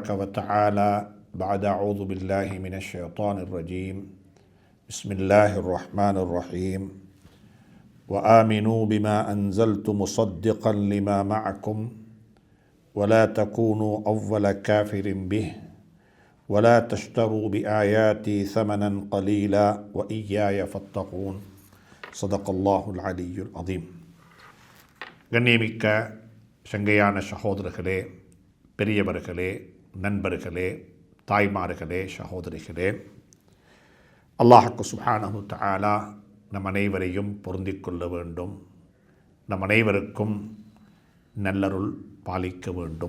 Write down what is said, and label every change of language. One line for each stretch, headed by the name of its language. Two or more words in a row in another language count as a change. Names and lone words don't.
Arabic: وتعالى بعد أعوذ بالله من الشيطان الرجيم بسم الله الرحمن الرحيم وآمنوا بما أنزلت مصدقا لما معكم ولا تكونوا أول كافر به ولا تشتروا بآياتي ثمنا قليلا وإياي فاتقون صدق الله العلي العظيم.
Tamil: கண்ணியமிக்க சங்கையான சகோதரர்களே, பெரியவர்களே, நண்பர்களே, தாய்மார்களே, சகோதரிகளே, அல்லாஹ்வுக்கு
Arabic: سبحانه تعالى
Tamil: நம் அனைவரையும் பொருந்திக் கொள்ள வேண்டும். நம் அனைவருக்கும் நல்லருள் பாலிக்க வேண்டும்.